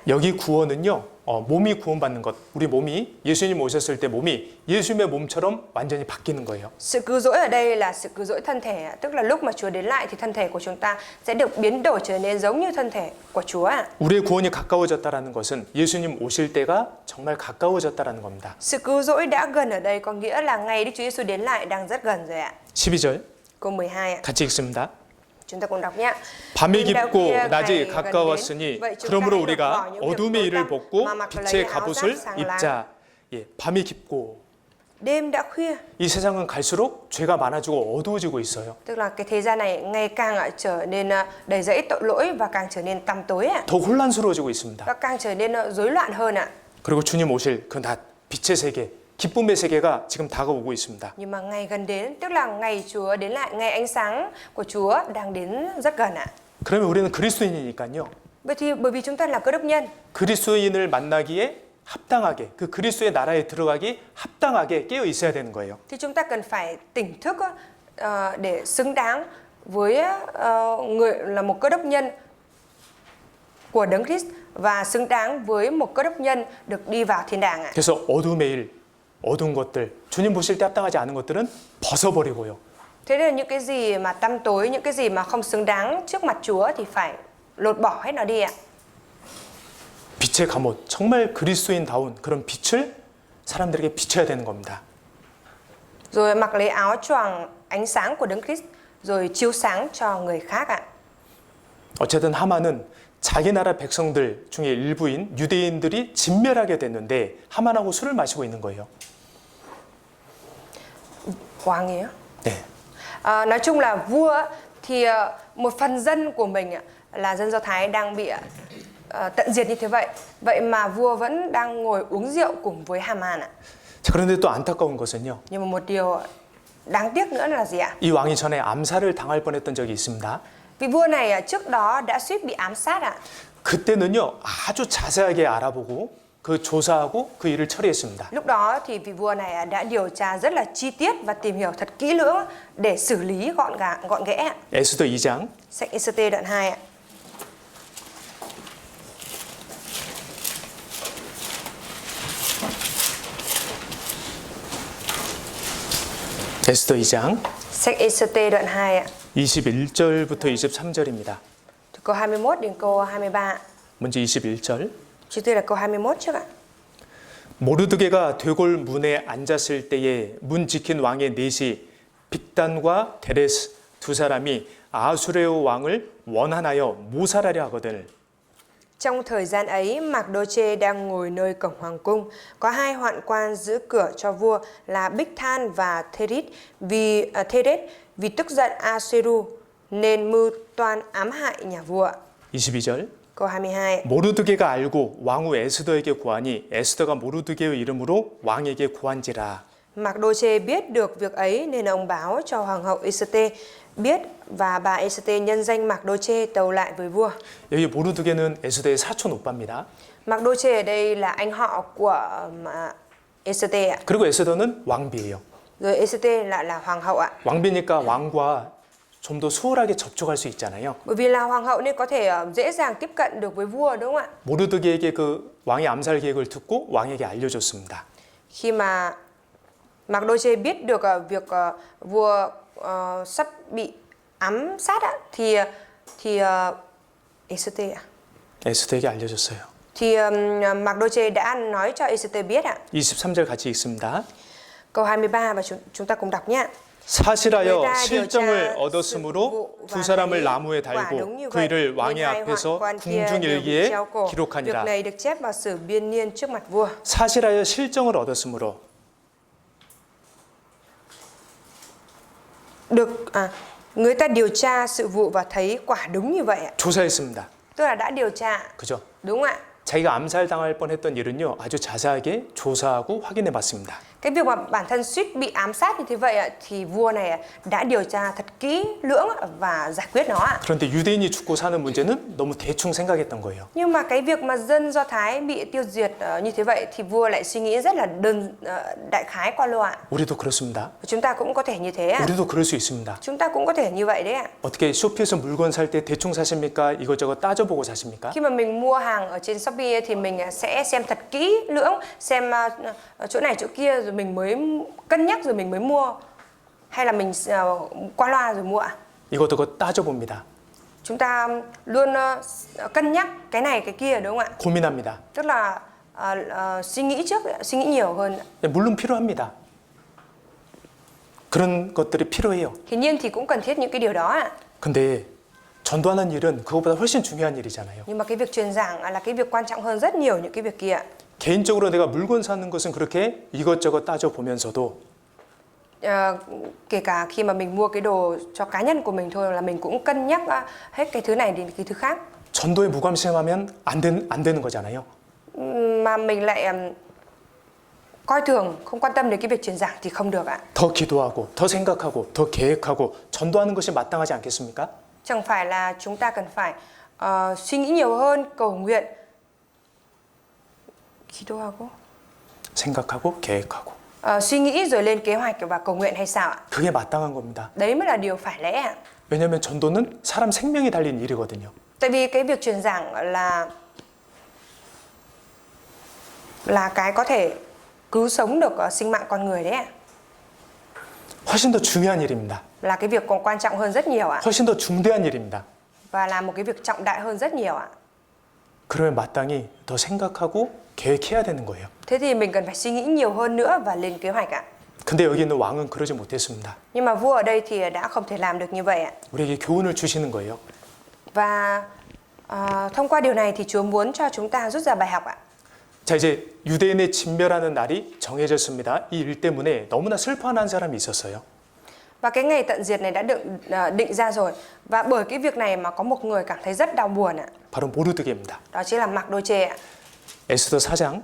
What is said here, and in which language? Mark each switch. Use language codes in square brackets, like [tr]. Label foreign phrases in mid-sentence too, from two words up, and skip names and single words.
[ko] 여기 구원은요, 몸이 구원받는 것. 우리 몸이 예수님 오셨을 때 몸이 예수님의 몸처럼 완전히 바뀌는 거예요. [vi] Sự cứu rỗi ở đây là sự cứu rỗi thân thể ạ. Tức là lúc mà Chúa đến lại thì thân thể của chúng ta sẽ được biến đổi trở nên giống như thân thể của Chúa ạ. [ko] 우리의 구원이 가까워졌다라는 것은 예수님 오실 때가 정말 가까워졌다라는 겁니다. [vi] Sự cứu rỗi đã gần ở đây có nghĩa là ngày Đức Chúa Giêsu đến lại đang rất gần rồi ạ. [ko] 12절 [vi] Câu 12 ạ. [ko] 같이 읽습니다. [vi] Chúng ta cùng đọc nhé. [ko] 밤이 [vi] Đêm đã [ko] 깊고 [vi] khuya, [ko] 낮이 [vi] ngày gần [ko] 가까웠으니 [vi] đến. Vậy chúng ta [ko] 그러므로 [vi] hãy [ko] 우리가 [vi] bỏ những việc [ko] 어둠의 [vi] tối [ko] 일을 [vi] tăm [ko] 벗고 [vi] mà mặc lấy [ko] 빛의 [vi] áo [ko] 갑옷을 [vi] giáp sáng láng. [ko] 입자. 예, 밤이 깊고 [vi] Đêm đã khuya, [ko] 이 세상은 갈수록 죄가 많아지고 어두워지고 있어요. [vi] tức là cái thế gian này ngày càng trở nên đầy rẫy tội lỗi và càng trở nên tăm tối ạ. [ko] 더 혼란스러워지고 있습니다. [vi] Và càng trở nên rối loạn hơn ạ. [ko] 그리고 주님 오실 그 낮, 빛의 세계, 기쁨의 세계가 지금 다가오고 있습니다. [vi] Nhưng mà ngày gần đến, tức là ngày Chúa đến lại, ngày ánh sáng của Chúa đang đến rất gần ạ. [ko] 그러면 우리는 그리스도인이니까요. [vi] Vậy thì bởi vì chúng ta là cơ đốc nhân, [ko] 그리스도인을 만나기에 합당하게, 그 그리스도의 나라에 들어가기 합당하게 깨어 있어야 되는 거예요. [vi] thì chúng ta cần phải tỉnh thức để xứng đáng với người là một cơ đốc nhân của Đấng Christ và xứng đáng với một cơ đốc nhân được đi vào thiên đàng ạ. [ko] 그래서 어둠의 일, 어두운 것들, 주님 보실 때 합당하지 않은 것들은 벗어버리고요. [vi] Thế nên những cái gì mà tăm tối, những cái gì mà không xứng đáng trước mặt Chúa thì phải lột bỏ hết nó đi ạ. [ko] 빛의 갑옷, 정말 그리스도인다운 그런 빛을 사람들에게 비춰야 되는 겁니다. [vi] Rồi mặc lấy áo choàng ánh sáng của Đấng Christ, rồi chiếu sáng cho người khác ạ. [ko] 어쨌든 하만은 자기 나라 백성들 중에 일부인 유대인들이 진멸하게 됐는데 하만하고 술을 마시고 있는 거예요. [vi] Hoàng ấy. [ko] 네. [vi] Nói chung là vua thì một phần dân của mình là dân Do Thái đang bị tận diệt như thế vậy. Vậy mà vua vẫn đang ngồi uống rượu cùng với Haman ạ. [ko] 자, 그런데 또 안타까운 것은요. [vi] Nhưng mà một điều đáng tiếc nữa là gì ạ? [ko] 이 왕이 전에 암살을 당할 뻔했던 적이 있습니다. [vi] Vị vua này trước đó đã suýt bị ám sát ạ. [ko] 그때는요 아주 자세하게 알아보고 그 조사하고 그 일을 처리했습니다. [vi] Lúc đó thì vị vua này đã điều tra rất là chi tiết và tìm hiểu thật kỹ lưỡng để xử lý gọn ghẽ ạ. [ko] 에스더 2장 [vi] Sách Ê-xê-tê đoạn 2 ạ. [ko] 에스더 2장 [vi] Sách Ê-xê-tê đoạn 2 ạ. [ko] 21절부터 23절입니다. [vi] Từ câu 21 đến câu 23 ạ. [ko] 먼저 21절. [vi] Trước tiên là câu 21 trước ạ. [ko] 모르드게가 되골 문에 앉았을 때에 문 지킨 왕의 넷이 빅단과 데레스 두 사람이 아수레오 왕을 원한하여 모살하려 하거든. [vi] Trong thời gian ấy, Mạc-đô-chê đang ngồi nơi cổng hoàng cung. Có hai hoạn quan giữ cửa cho vua là Bích-than và Thê-rết vì tức giận A-sê-ru nên mưu toan ám hại nhà vua. [ko] 22절. [vi] Câu 22. [ko] 모르드게가 알고 왕후 에스더에게 구하니 에스더가 모르드게의 이름으로 왕에게 구한지라. [vi] Mạc-đô-chê biết được việc ấy nên ông báo cho hoàng hậu Ê-xê-tê biết và bà Ê-xê-tê nhân danh Mạc-đô-chê tâu lại với vua. [ko] 여기 모르드게는 에스더의 사촌 오빠입니다. [vi] Mạc-đô-chê ở đây là anh họ của Ê-xê-tê ạ. [ko] 그리고 에스더는 왕비예요. [vi] Rồi Ê-xê-tê lại là hoàng hậu ạ. [ko] 왕비니까 왕과 좀 더 수월하게 접촉할 수 있잖아요. [vi] Bởi vì là hoàng hậu nên có thể dễ dàng tiếp cận được với vua đúng không ạ? [ko] 모르드게에게 그 왕의 암살 계획을 듣고 왕에게 알려줬습니다. [vi] Khi mà Mạc-đô-chê biết được việc vua sắp bị ám sát ạ, thì Ê-xê-tê ạ. [ko] 에스더에게 알려줬어요. [vi] Thì Mạc-đô-chê đã nói cho Ê-xê-tê biết ạ. [ko] 23절 같이 읽습니다. [vi] Câu 23 và chúng ta cùng đọc nhé. [ko] 사실하여 실정을 얻었으므로 두 사람을 나무에 달고 그 일을 왕의 앞에서 궁중일기에 [vi] Việc [ko] 기록하니라. [vi] này được chép vào sử biên niên trước mặt vua. [ko] 사실하여 실정을 얻었으므로 [vi] Người ta điều tra sự vụ và thấy quả đúng như vậy ạ. [ko] 조사했습니다. [vi] Tức là đã điều tra. [ko] 그죠? [vi] Đúng ạ. [ko] 자기가 암살당할 뻔했던 일은요 아주 자세하게 조사하고 확인해 봤습니다. [vi] Cái việc mà bản thân suýt bị ám sát như thế vậy ạ, thì vua này đã điều tra thật kỹ lưỡng và giải quyết nó ạ. [ko] 그런데 유대인이 죽고 사는 문제는 너무 대충 생각했던 거예요. [vi] Nhưng mà cái việc mà dân Do Thái bị tiêu diệt như thế vậy thì vua lại suy nghĩ rất là đại khái qua loa. [ko] 우리도 그렇습니다. [vi] Chúng ta cũng có thể như thế ạ. [ko] 우리도 그럴 수 있습니다. [vi] Chúng ta cũng có thể như vậy đấy ạ. [ko] 어떻게 쇼피에서 물건 살 때 대충 사십니까? 이것저것 따져보고 사십니까? [vi] Khi mà mình mua hàng ở trên Shopee thì mình sẽ xem thật kỹ lưỡng, xem chỗ này chỗ kia rồi mình mới cân nhắc rồi mình mới mua, hay là mình qua loa rồi mua ạ? [ko] 이것저것 따져봅니다. [vi] Chúng ta luôn cân nhắc cái này cái kia đúng không ạ? [ko] 고민합니다. [vi] Tức là suy nghĩ trước, suy nghĩ nhiều hơn. [ko] 물론 필요합니다. 그런 것들이 필요해요. [vi] Hiển nhiên thì cũng cần thiết những cái điều đó ạ. [ko] 근데 전도하는 일은 그것보다 훨씬 중요한 일이잖아요. [vi] Nhưng mà cái việc truyền giảng là cái việc quan trọng hơn rất nhiều những cái việc kia ạ. [ko] 개인적으로 내가 물건 사는 것은 그렇게 이것저것 따져보면서도 [vi] Kể cả khi mà mình mua cái đồ cho cá nhân của mình thôi là mình cũng cân nhắc hết cái thứ này đến cái thứ khác. [ko] 전도에 무관심하면 안 되는 거잖아요. [vi] Mà mình lại coi thường, không quan tâm đến cái việc truyền giảng thì không được ạ. [ko] 더 기도하고, 더 생각하고, 더 계획하고 전도하는 것이 마땅하지 않겠습니까? [vi] Chẳng phải là chúng ta cần phải suy nghĩ nhiều hơn, cầu nguyện, [ko] 기도하고, 생각하고, 계획하고. [vi] suy nghĩ rồi lên kế hoạch và cầu nguyện hay sao ạ? [ko] 그게 마땅한 겁니다. [vi] Đấy mới là điều phải lẽ ạ. [ko] 왜냐하면 전도는 사람 생명이 달린 일이거든요. [vi] Tại vì cái việc truyền giảng là cái có thể cứu sống được sinh mạng con người đấy ạ. [ko] 훨씬 더 중요한 일입니다. [vi] Là cái việc còn quan trọng hơn rất nhiều ạ. [ko] 훨씬 더 중대한 일입니다. [vi] Và là một cái việc trọng đại hơn rất nhiều ạ. [ko] 그러면 마땅히 더 생각하고 계획해야 되는 거예요. [vi] Thế thì mình cần phải suy nghĩ nhiều hơn nữa và lên kế hoạch ạ. [ko] 근데 여기 있는 왕은 그러지 못했습니다. [vi] Nhưng mà vua ở đây thì đã không thể làm được như vậy ạ. [ko] 우리에게 교훈을 주시는 거예요. [vi] Và thông qua điều này thì Chúa muốn cho chúng ta rút ra bài học ạ. [ko] 자, 이제 유대인의 진멸하는 날이 정해졌습니다. 이 일 때문에 너무나 슬퍼하는 사람이 있었어요. [vi] Và cái ngày tận diệt này đã được định ra rồi. Và bởi cái việc này mà có một người cảm thấy rất đau buồn ạ. [ko] 바로 모르드게입니다. [vi] Đó chính là Mặc-đô-chê ạ. [ko] 에스더 4장